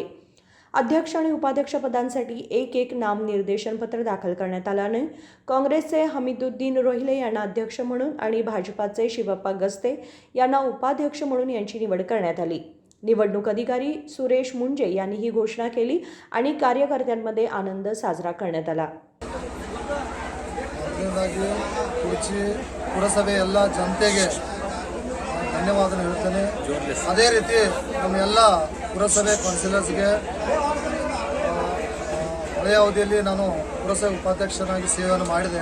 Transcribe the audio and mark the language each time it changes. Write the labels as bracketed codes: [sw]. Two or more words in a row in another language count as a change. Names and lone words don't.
[mr] अध्यक्ष आणि उपाध्यक्षपदांसाठी 1-1 नामनिर्देशनपत्र दाखल करण्यात आल्याने काँग्रेसचे हमीदुद्दीन रोहिले यांना अध्यक्ष म्हणून आणि भाजपाचे शिवप्पा गस्ते यांना उपाध्यक्ष म्हणून यांची निवड करण्यात आली. निवडणूक अधिकारी सुरेश मुंजे यांनी ही घोषणा केली आणि कार्यकर्त्यांमध्ये आनंद साजरा करण्यात आला. [kn] ಪುರಸಭೆ ಎಲ್ಲ ಜನತೆಗೆ ಧನ್ಯವಾದ ಹೇಳ್ತೇನೆ. ಅದೇ ರೀತಿ ನಮ್ಮ ಎಲ್ಲ ಪುರಸಭೆ ಕೌನ್ಸಿಲರ್ಸ್ಗೆ ಹಳೆಯ ಅವಧಿಯಲ್ಲಿ ನಾನು ಪುರಸಭೆ ಉಪಾಧ್ಯಕ್ಷನಾಗಿ ಸೇವೆಯನ್ನು ಮಾಡಿದೆ.